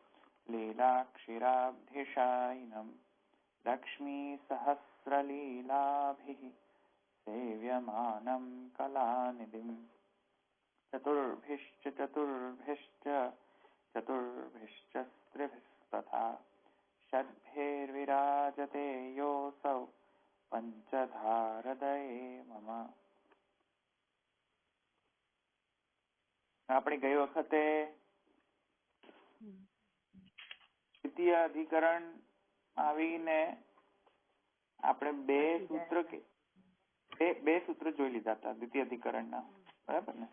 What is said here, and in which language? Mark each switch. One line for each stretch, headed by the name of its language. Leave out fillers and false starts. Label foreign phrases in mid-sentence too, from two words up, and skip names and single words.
Sanskrit: लीलाक्षिराब्धिशायिनम् लक्ष्मीसहस्रलीलाभिः सेव्यमानं कलानिधिम् चतुर्भिश्च स्त्रिभिस्तथा षड्भिर्विराजते योऽसौ પંચધારદયે મમ.
Gujarati: આપણે ગઈ વખતે દ્વિતીય અધિકરણ આવીને આપણે બે સૂત્ર જોઈ લીધા હતા દ્વિતીય અધિકરણના, બરાબર ને?